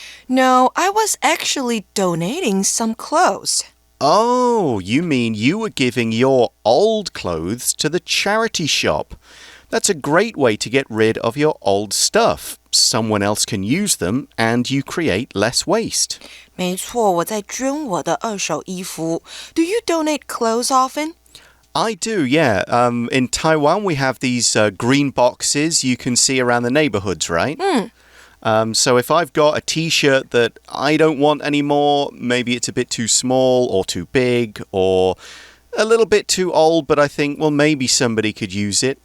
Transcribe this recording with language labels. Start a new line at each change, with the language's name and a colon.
English: No, I was actually donating some clothes. Oh, you mean you were giving your old clothes to the charity shop.That's a great way to get rid of your old stuff. Someone else can use them and you create less waste.
Chinese: 没错，我在捐我的二手衣服。
English: Do you donate clothes often? I do, yeah. In Taiwan, we have these green boxes you can see around the neighborhoods, right? So if I've got a t-shirt that I don't want anymore, maybe it's a bit too small or too big or...A little bit too old, but I think, well, maybe somebody could use it.